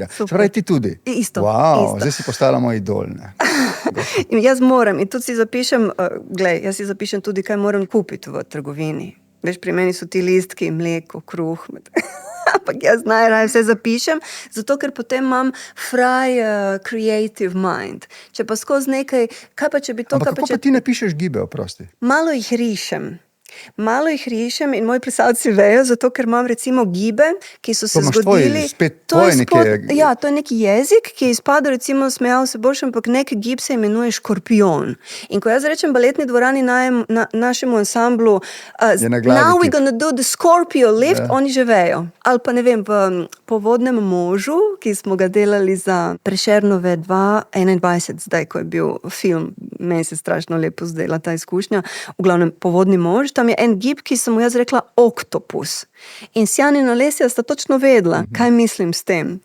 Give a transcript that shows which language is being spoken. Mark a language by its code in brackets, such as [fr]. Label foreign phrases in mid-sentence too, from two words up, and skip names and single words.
[sl] Ja. Pravi ti tudi. Isto. Zdaj si postala moj idol. In jaz moram, in tudi si zapišem, jaz si zapišem tudi, kaj moram kupiti v trgovini. Veš, pri meni so ti listki, mleko, kruh, ampak jaz najraje vse zapišem, zato ker potem imam [en] creative mind. [sl] Če pa skozi nekaj, kaj pa če bi to... Ampak kako pa ti ne pišeš gibe, oprosti? Malo jih rišem in moji plesalci vejo, zato ker imam recimo gibe, ki so se zgodili. To je neki jezik, ki je izpadel, recimo smejal se boš, ampak nek gib se imenuje škorpion. In ko jaz rečem baletni dvorani našemu ansamblu, [en] now we're gonna do the Scorpio lift, [sl] oni že vejo. Ali pa ne vem, v Povodnem možu, ki smo ga delali za Prešernove 2021, zdaj, ko je bil film, meni se strašno lepo zdela ta izkušnja, v glavnem Povodni mož, tam je en gib, ki sem mu jaz rekla oktopus. In Sjan in Alesija sta točno vedela, kaj mislim s tem.